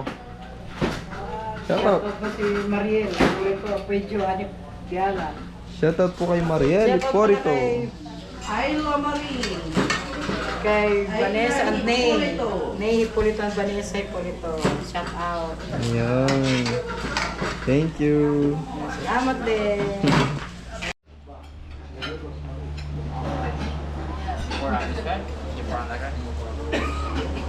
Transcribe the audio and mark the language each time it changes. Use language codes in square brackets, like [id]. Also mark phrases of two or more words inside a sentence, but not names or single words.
[en] Shout out. Shout out [tl] mo si Mariel. Ito, Pedro, Anip, Diala. [en] Shout out [tl] po kay Mariel Porito. Ayla Marie. Kay Vanessa and Nay. Nay Hipolito and Vanessa Hipolito. [en] Shout out. [tl] Ayan. [en] Thank you. [tl] Salamat din. [en] pour on this guy? You pour on that guy?